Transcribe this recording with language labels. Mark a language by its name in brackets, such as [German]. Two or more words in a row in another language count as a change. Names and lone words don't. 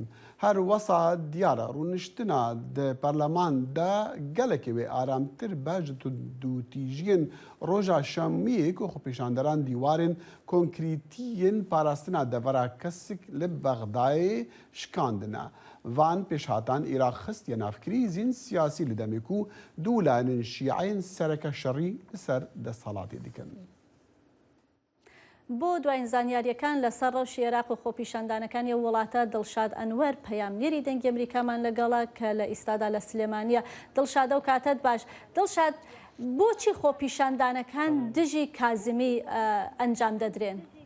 [Kurdish] Her wesa diyara rûniştina di Perleman de gelekê wê aramtir be ji dûtîjiyên roja şemiyê ku xwepêşanderan dîwarên konkrîtiyên parastina devera kesik li Bexdayê şikandine. Van pêşhatan Iraq xistiye navkirîzên siyasî li demê ku du wilayên şîeyên sereke şerî li ser desthilatê dikin. [Central Kurdish] بۆ دوایین زانیاریەکان لەسەر ڕەوشی عێراق و خۆپیشاندانەکانی وڵاتە دڵشاد ئەنوەر پەیامنێری دەنگی ئەمریکامان لەگەڵە کە لە ئیستادا لە سلێمانیە. دڵشادە و کاتت باش. دڵشاد بۆچی خۆپیشاندانەکان دژی کازمی ئەنجام دەدرێن؟